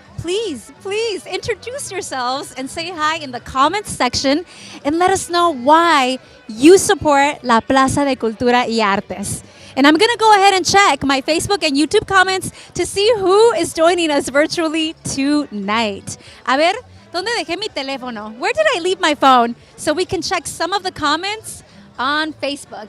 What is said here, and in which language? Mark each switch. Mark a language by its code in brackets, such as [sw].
[en] Please introduce yourselves and say hi in the comments section and let us know why you support La Plaza de Cultura y Artes. And I'm going to go ahead and check my Facebook and YouTube comments to see who is joining us virtually tonight. [es] A ver, ¿dónde dejé mi teléfono? [en] Where did I leave my phone? So we can check some of the comments on Facebook.